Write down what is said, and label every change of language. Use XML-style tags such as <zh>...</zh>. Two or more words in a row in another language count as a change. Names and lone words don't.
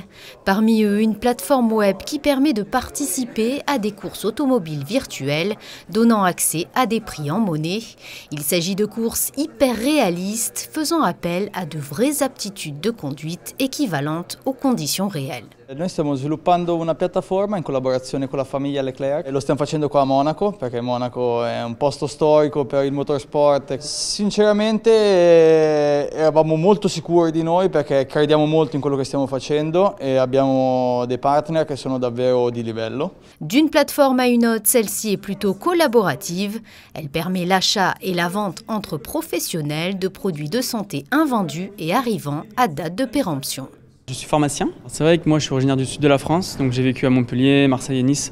<fr>Parmi eux, une plateforme web qui permet de participer à des courses automobiles virtuelles, donnant accès à des prix en monnaie. Il s'agit de courses hyper réalistes, faisant appel à de vraies aptitudes de conduite équivalentes aux conditions réelles.</fr> <it>Noi stiamo sviluppando una piattaforma in collaborazione con la famiglia Leclerc e lo stiamo facendo qua a Monaco perché Monaco è un posto storico per il motorsport. Sinceramente eravamo molto sicuri di noi perché crediamo molto in quello che stiamo facendo e abbiamo dei partner che sono davvero di livello.</it> <fr>D'une plateforme à une autre, celle-ci est plutôt collaborative. Elle permet l'achat et la vente entre professionnels de produits de santé invendus et arrivant à date de péremption. Je suis pharmacien. C'est vrai que moi je suis originaire du sud de la France, donc j'ai vécu à Montpellier, Marseille et Nice.</fr>